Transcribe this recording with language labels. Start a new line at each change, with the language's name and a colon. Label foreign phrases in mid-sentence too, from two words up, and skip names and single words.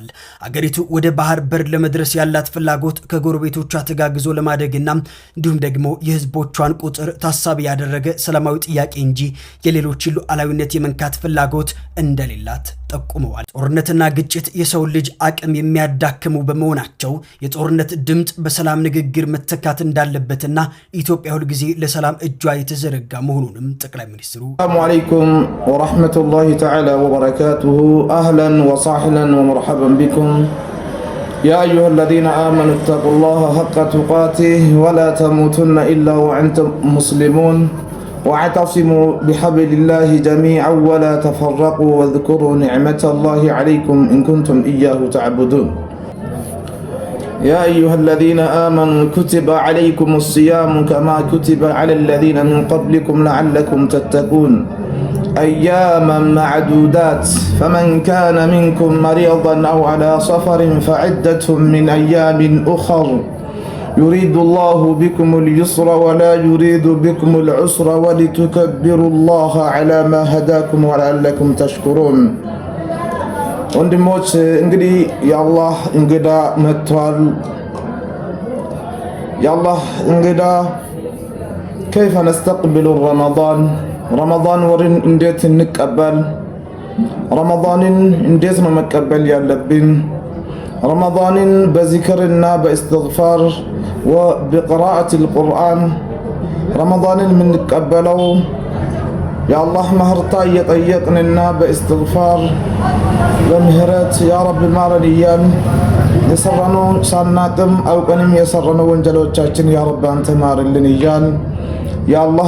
Amharic: አገሪቱ ወደ ባህር በር ለመድረስ ያላት ፍላጎት ከጎረቤቶቿ ተጋግዞ ለማደግና እንዲሁም ደግሞ የህዝቦቿን ቁጥር ታሳቢ ያደረገ ሰላማዊ ጥያቄ እንጂ የሌሎችን ሉዓላዊነት የመንካት ፍላጎት እንደሌላት ጠቁመዋል። ጦርነትና ግጭት የሰው ልጅ አቅም የሚያዳክሙ በመሆናቸው የጦርነት ድምፅ በሰላም ንግግር መተካት እንዳለበትና ኢትዮጵያ ሁል ጊዜ ለሰላም እጇ የተዘረጋ መሆኑንም ጠቅላይ ሚኒስትሩ
Arabic: السلام عليكم ورحمة الله تعالى وبركاته أهلا وسهلا ومرحبا بكم يا أيها الذين آمنوا اتقوا الله حق تقاته ولا تموتن إلا وأنتم مسلمون واعتصموا بحبل الله جميعا ولا تفرقوا واذكروا نعمة الله عليكم إن كنتم إياه تعبدون يا أيها الذين آمنوا كتب عليكم الصيام كما كتب على الذين من قبلكم لعلكم تتقون أياما معدودات فمن كان منكم مريضا أو على سفر فعدة من أيام أخر يريد الله بكم اليسر ولا يريد بكم العسر ولتكبروا الله على ما هداكم ولعلكم تشكرون
Amharic: ወንድሞች እንግዲህ የአላህ እንግዳ
Arabic: መጥቷል። የአላህ እንግዳ كيف نستقبل رمضان
Amharic: ወርን እንዴት እንቀበል? ረመዳንን እንዴት ነው መቀበል ያለብን? ረመዳንን በዚክርና በእስትግፋር
Arabic: وبقراءة القرآن
Amharic: ረመዳንን የምንቀበለው የአላህ ምህርታ እየጠየቅንና በእስትግፋር በምህረት
Arabic: يا رب
Amharic: ማረን እያል የሰራነው ሳናቅም አውቀንም የሰራነው ወንጀሎቻችን
Arabic: يا رب
Amharic: አንተ ማርልን እያል የአላህ